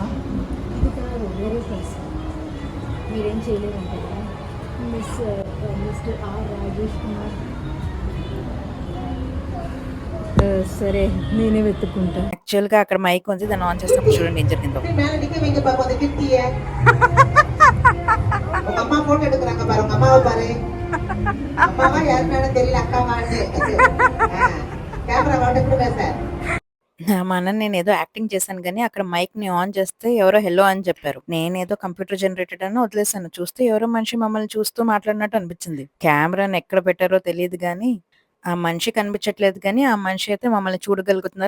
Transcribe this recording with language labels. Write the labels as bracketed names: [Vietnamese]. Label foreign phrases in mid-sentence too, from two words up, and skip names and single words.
[Telugu] ఇది కాదు, వేరే ప్లేస్. మీరేం చేయలేరంటారా? మిస్టర్ ఆర్ రాజేష్ కుమార్. సరే, నేనే వెతుక్కుంటా. యాక్చువల్ గా అక్కడ మైక్ ఉంది, దాన్ని ఆన్ చేసినప్పుడు చూడండి ఏం జరిగిందో. [Tamil] அம்மா போட்டோ எடுக்கிறாங்க பாருங்க, அம்மாவை பாரு. அம்மாவா யாருன்னு தெரியல, அக்காவான்னு. கேமரா வாட்ட கூட பேச. [Telugu] మా అన్న నేను ఏదో యాక్టింగ్ చేశాను, కానీ అక్కడ మైక్ ని ఆన్ చేస్తే ఎవరో హెల్లో అని చెప్పారు. నేనేదో [English] computer generated [Telugu] అని వదిలేసాను. చూస్తే ఎవరో మనిషి మమ్మల్ని చూస్తూ మాట్లాడినట్టు అనిపించింది. కెమెరాని ఎక్కడ పెట్టారో తెలియదు, కానీ ఆ మనిషి కనిపించట్లేదు కానీ, ఆ మనిషి అయితే మమ్మల్ని చూడగలుగుతున్నారు.